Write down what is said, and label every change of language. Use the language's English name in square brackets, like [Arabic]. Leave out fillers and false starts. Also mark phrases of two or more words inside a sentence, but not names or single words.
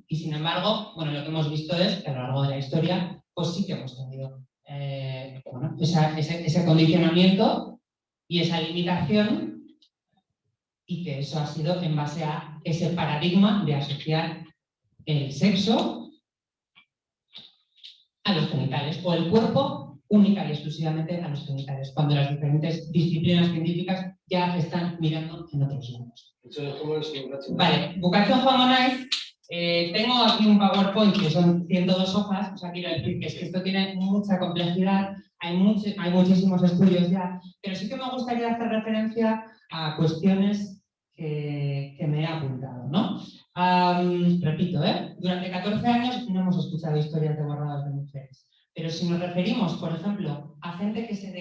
[Spanish] Y sin embargo, bueno, lo que hemos visto es que a lo largo de la historia, pues sí que hemos tenido bueno, ese condicionamiento y esa limitación, y que eso ha sido en base a ese paradigma de asociar el sexo a los genitales o el cuerpo única y exclusivamente a los genitales, cuando las diferentes disciplinas científicas ya están mirando en otros lados. Vale, [Basque] Bukatzen joango naiz, [Spanish] tengo aquí un PowerPoint que son 102 hojas, o sea, quiero decir que es que esto tiene mucha complejidad, hay muchísimos estudios ya, pero sí que me gustaría hacer referencia a cuestiones que me he apuntado, ¿no? Repito, durante 14 años no hemos escuchado historias de borradas de mujeres, pero si nos referimos, por ejemplo, a gente que se